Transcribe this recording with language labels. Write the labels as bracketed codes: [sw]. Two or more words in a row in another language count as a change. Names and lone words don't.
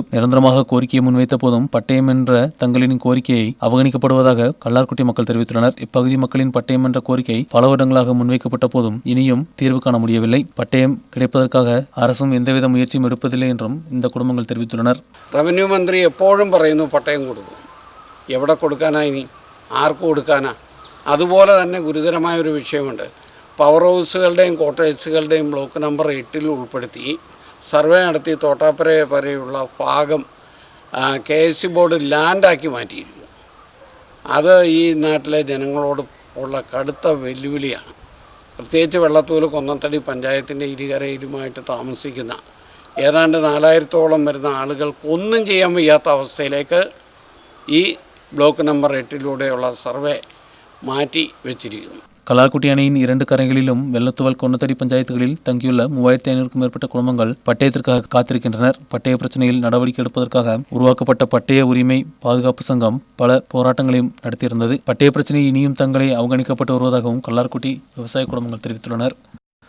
[ta] நிரந்தரமாக கோரிக்கையை முன்வைத்த போதும் பட்டயம் என்ற தங்களின் கோரிக்கையை அவகணிக்கப்படுவதாக கல்லார்குட்டி மக்கள் தெரிவித்துள்ளனர். இப்பகுதி மக்களின் பட்டயம் என்ற கோரிக்கை பல வருடங்களாக முன்வைக்கப்பட்ட போதும் இனியும் தீர்வு காண முடியவில்லை. பட்டயம் கிடைப்பதற்காக அரசும் எந்தவித முயற்சியும் எடுப்பதில்லை என்றும் இந்த குடும்பங்கள் தெரிவித்துள்ளனர். [ml] റവന്യൂ മന്ത്രി എപ്പോഴും പറയുന്നു പട്ടയം കൊടുക്കും. എവിടെ കൊടുക്കാനാ, ഇനി ആർക്ക് കൊടുക്കാനാ? അതുപോലെ തന്നെ ഗുരുതരമായൊരു വിഷയമുണ്ട്. പവർ ഹൗസുകളുടെയും കോട്ടേഴ്സുകളുടെയും [en] block number [ml] 8 ഉൾപ്പെടുത്തി സർവേ നടത്തി തോട്ടാപ്പുര വരെയുള്ള ഭാഗം KSE ബോർഡ് ലാൻഡാക്കി മാറ്റിയിരിക്കുന്നു. അത് ഈ നാട്ടിലെ ജനങ്ങളോട് ഉള്ള കടുത്ത വെല്ലുവിളിയാണ്. പ്രത്യേകിച്ച് വെള്ളത്തൂൽ കൊന്നത്തടി പഞ്ചായത്തിൻ്റെ ഇരുകരയിലുമായിട്ട് താമസിക്കുന്ന ഏതാണ്ട് 4000-ഓളം വരുന്ന ആളുകൾക്ക് ഒന്നും ചെയ്യാൻ വയ്യാത്ത അവസ്ഥയിലേക്ക് ഈ [en] block number [ml] 8 സർവേ മാറ്റി വെച്ചിരിക്കുന്നു. [ta] கல்லார்குட்டி அணையின் 2 கரைகளிலும் வெள்ளத்துவல் கொன்னத்தடி பஞ்சாயத்துகளில் தங்கியுள்ள 3500க்கும் மேற்பட்ட குடும்பங்கள் பட்டயத்திற்காக காத்திருக்கின்றனர். பட்டய பிரச்சனையில் நடவடிக்கை எடுப்பதற்காக உருவாக்கப்பட்ட பட்டய உரிமை பாதுகாப்பு சங்கம் பல போராட்டங்களையும் நடத்தியிருந்தது. பட்டய பிரச்சனை இனியும் தங்களை அவகணிக்கப்பட்டு வருவதாகவும் கல்லார்குட்டி விவசாய குடும்பங்கள் தெரிவித்துள்ளனர்.